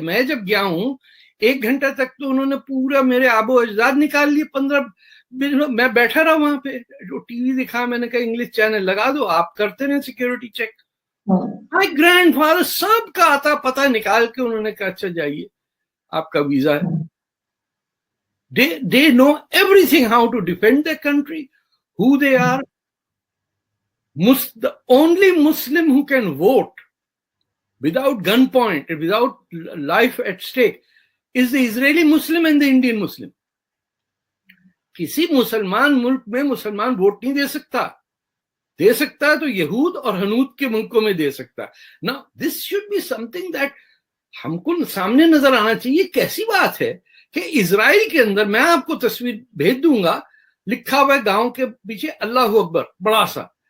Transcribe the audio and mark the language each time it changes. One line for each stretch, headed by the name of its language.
Urdu: میں جب گیا ہوں 1 گھنٹہ تک تو انہوں نے پورا میرے آب و اجداد نکال لیے. 15 میں بیٹھا رہا وہاں پہ, جو ٹی وی دکھا, میں نے کہا انگلش چینل لگا دو, آپ کرتے رہے سیکیورٹی چیک.
English: my grandfather
Urdu: سب کا آتا پتہ نکال کے انہوں نے کہا اچھا جائیے آپ کا ویزا ہے.
English: they know everything how to defend their country, who they are. The only Muslim who can vote without gunpoint, without life at stake, is the Israeli Muslim and the Indian Muslim.
Urdu: کسی مسلمان ملک میں مسلمان vote نہیں دے سکتا ہے تو یہود اور ہنود کے ملکوں میں دے سکتا ہے. نا
English: this should be something that
Urdu: ہم کو سامنے نظر آنا چاہیے. کیسی بات ہے کہ اسرائیل کے اندر, میں آپ کو تصویر بھیج دوں گا, لکھا ہوا ہے گاؤں کے پیچھے اللہ اکبر بڑا سا.